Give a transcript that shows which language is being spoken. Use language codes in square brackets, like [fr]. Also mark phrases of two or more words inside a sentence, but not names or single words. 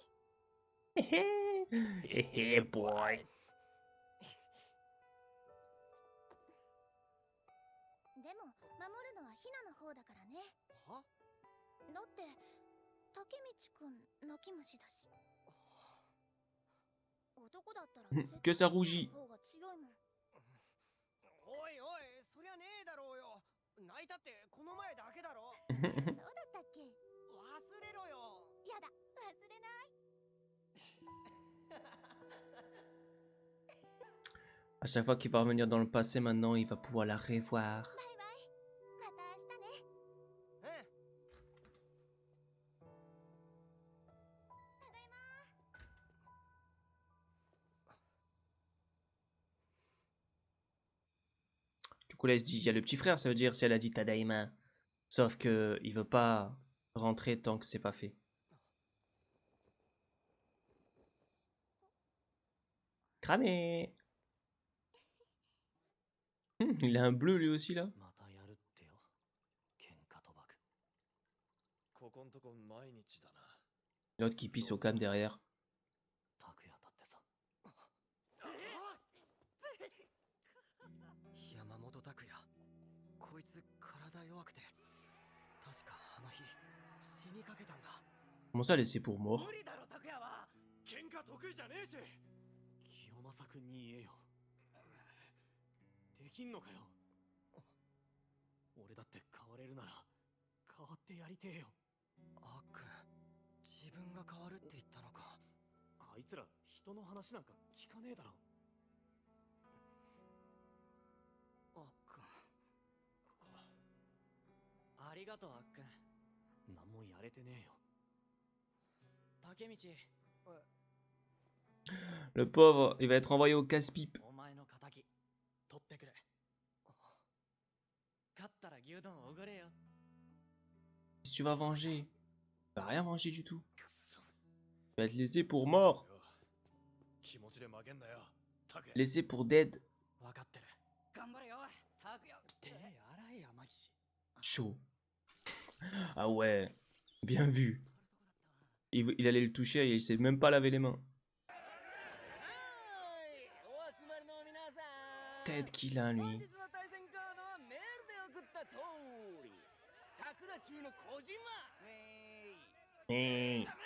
[ja] へへへへ、ボーイ。でも守るのはひなの方だからね。は？だって竹道くん泣き虫だし。男だったら [fr] Que ça rougit. [ja] 方が強いもん。おいおい、そりゃねえだろうよ。泣いたってこの前だけだろ。そうだったっけ？忘れろよ。やだ、忘れない。 [fr] À chaque fois qu'il va revenir dans le passé, maintenant, il va pouvoir la revoir. [ja] バイバイ。また明日ね。ただいま。 [fr] Du coup, là, il se dit, il y a le petit frère, ça veut dire si elle a dit Tadaima. Sauf que il veut pas rentrer tant que c'est pas fait. Cramé. Il a un bleu lui aussi là. [ja] またやるってよ。喧嘩賭博。ここんとこ毎日だな。 [fr] L'autre qui pisse au cam derrière. [ja] 拓也だってさ。山本拓也。こいつ体弱くて。確かあの日死にかけたんだ。 [fr] Comment ça laisser pour mort? [ja] 無理だろ拓也は。喧嘩得意じゃねえし。清正くんに言えよ。できんのかよ。俺だって変われるなら変わってやりてえよ。あっくん、自分が変わるって言ったのか。あいつら人の話なんか聞かねえだろ。あっくん、ありがとうあっくん。何もやれてねえよ。竹道、 [fr] Le pauvre, il va être envoyé au casse-pipe. [ja] お前の仇取ってくれ。勝ったら牛丼おごれよ。 [fr] Si tu vas venger, tu vas rien venger du tout. Tu vas être laissé pour mort. Laissé pour dead. [ja] 分かってる。頑張れよ。拓也。手洗い山岸。 [fr] Chaud. Ah ouais, bien vu. Il allait le toucher et il s'est même pas lavé les mains. Tête qu'il a lui. Hey.